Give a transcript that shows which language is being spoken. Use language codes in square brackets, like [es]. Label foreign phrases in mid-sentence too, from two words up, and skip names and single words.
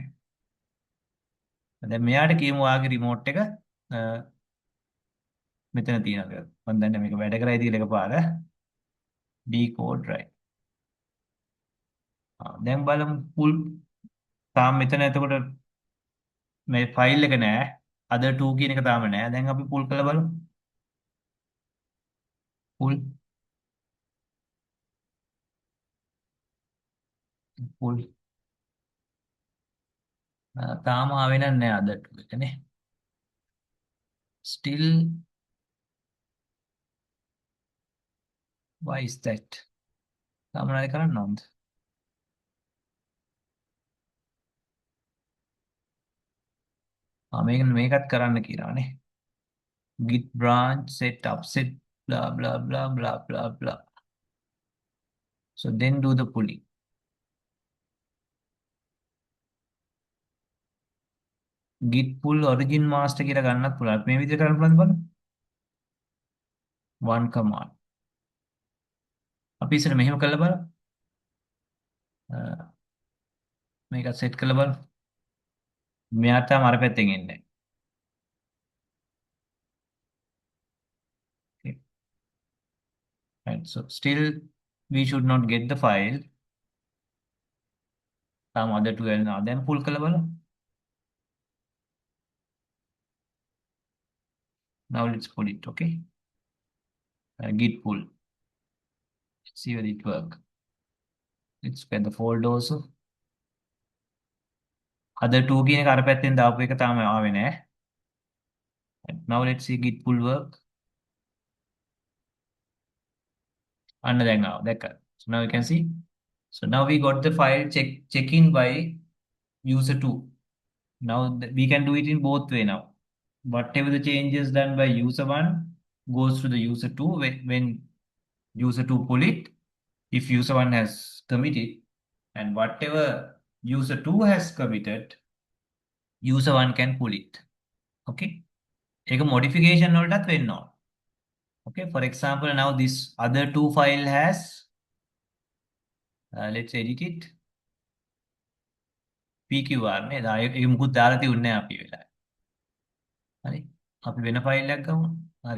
[si] දැන් මෙයාට කියමු ඔයාගේ රිමෝට් එක මෙතන තියෙනවා කියලා. මම දන්නේ මේක වැඩ කරයිද කියලා එකපාර [en] decode right. [si] දැන් බලමු full තාම මෙතන එතකොට මේ ෆයිල් එක නෑ. [en] other two [si] කියන එක තාම නෑ. දැන් අපි pull කරලා බලමු. pull තාම ආවේ නෑ [en] other two [si] එක නේ. [en] Still, why is that? [si] තාම මොනවද කරන්න ඕනද? මේකත් කරන්න කියනවානේ. [en] git branch set upset blah blah blah blah blah blah. So then do the pulling. git pull origin master [si] කියලා ගන්නත් පුළුවන්. මේ විදිහට කරන්න පුළුවන්ද බලන්න. [en] one command. [si] අපි ඉස්සර මෙහෙම කරලා බලමු. මේක සෙට් කරලා බලමු. මෙයා තාම අර පැත්තෙන් එන්නේ නැහැ. [en] Okay. Right. So still we should not get the file. [si] තාම [en] other two [si] එනවා. දැන් pull කරලා බලමු. [en] Now let's pull it, okay? Git pull. See whether it work. Let's get the folder also. Other two [si] කියන එක අර පැත්තෙන් දාපු එක තාම ආවේ නැහැ. [en] Now let's see git pull work. [si] අන්න දැන් ආවා. දැක්කා. [en] So now you can see. So now we got the file check in by user 2. Now we can do it in both way now. Whatever the changes done by user 1 goes to the user 2 when user 2 pull it. If user 1 has committed, and whatever user 2 has committed, user 1 can pull it. [si] Okay. ඒක modification වලටත් වෙන්න ඕන. [en] Okay, for example, now this other two file has, let's edit it. [si] PQR නේද? ඒක මුකුත් දාලා තියුන්නේ නැහැ අපි වෙලාවේ. හරි. අපි වෙන ෆයිල් එකක් ගමු. හරි.